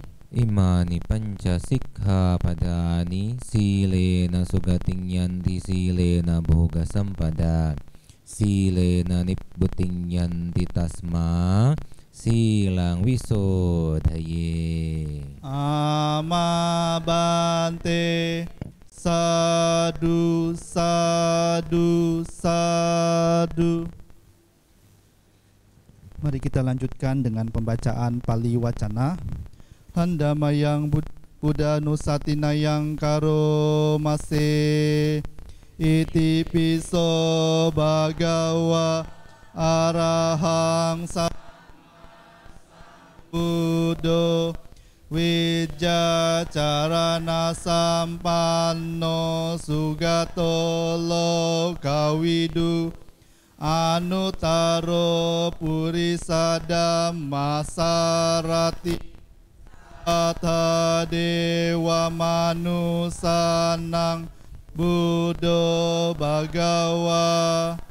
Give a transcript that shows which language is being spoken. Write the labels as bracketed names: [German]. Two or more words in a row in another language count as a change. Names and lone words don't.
[Pali] Imani panca sikkhapadani silena sugating yanti silena bhoga sampada silena nibbuting yanti tasma silang wisodhaye. Amabante. Sadu, sadu, sadu. [Indonesian] Mari kita lanjutkan dengan pembacaan Pali Wacana. [Pali] Handamayang Buddha Nusatinayang Karomase Iti Piso Bhagawa Arahang Sambuddho Wijacarana Sampanno Sugato Lokawidu Anutaro Purisa Dhammasarati Atha Dewa Manusanang Buddho Bhagawa.